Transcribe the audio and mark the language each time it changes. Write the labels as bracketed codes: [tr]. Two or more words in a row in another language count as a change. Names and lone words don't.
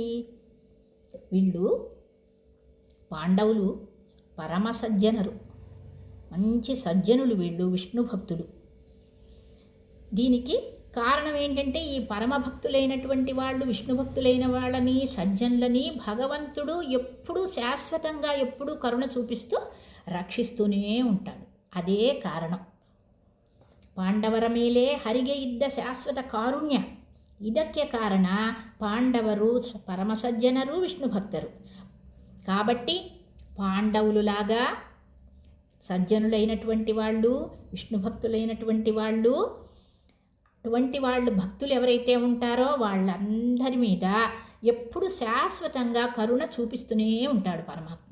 [te] వీళ్ళు పాండవులు పరమ సజ్జనరు, మంచి సజ్జనులు, వీళ్ళు విష్ణు భక్తులు. దీనికి కారణం ఏంటంటే ఈ పరమ భక్తులైనటువంటి వాళ్ళు, విష్ణు భక్తులైన వాళ్ళని, సజ్జనులని భగవంతుడు ఎప్పుడూ శాశ్వతంగా ఎప్పుడూ కరుణ చూపిస్తూ రక్షిస్తూనే ఉంటాడు. [kn] ಅದೇ ಕಾರಣ. ಪಾಂಡವರ ಮೇಲೆ ಹರಿಗೆ ಇದ್ದ ಶಾಶ್ವತ ಕಾರುಣ್ಯ. ಇದಕ್ಕೆ ಕಾರಣ ಪಾಂಡವರು ಪರಮಸಜ್ಜನರು, ವಿಷ್ಣು ಭಕ್ತರು. [te] కాబట్టి పాండవులులాగా సజ్జనులైనటువంటి వాళ్ళు, విష్ణు భక్తులైనటువంటి వాళ్ళు, అటువంటి వాళ్ళు భక్తులు ఎవరైతే ఉంటారో వాళ్ళందరి మీద ఎప్పుడు శాశ్వతంగా కరుణ చూపిస్తూనే ఉంటాడు పరమాత్మ.